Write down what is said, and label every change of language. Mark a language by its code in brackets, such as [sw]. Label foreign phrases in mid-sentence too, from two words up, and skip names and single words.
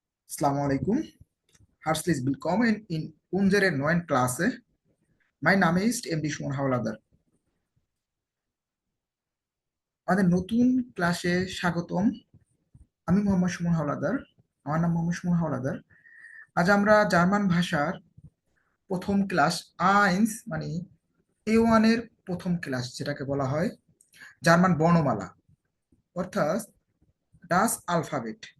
[ar] السلام عليكم. [de] Herzlich willkommen in unserer neuen Klasse. Mein Name ist [bn] MD সুমন হাওলাদার। আমাদের নতুন ক্লাসে স্বাগতম। আমি মোহাম্মদ সুমন হাওলাদার। আমার নাম মোহাম্মদ সুমন হাওলাদার। আজ আমরা জার্মান ভাষার প্রথম ক্লাস আইন্স মানে A1 এর প্রথম ক্লাস যেটাকে বলা হয় জার্মান বর্ণমালা অর্থাৎ [de] das Alphabet.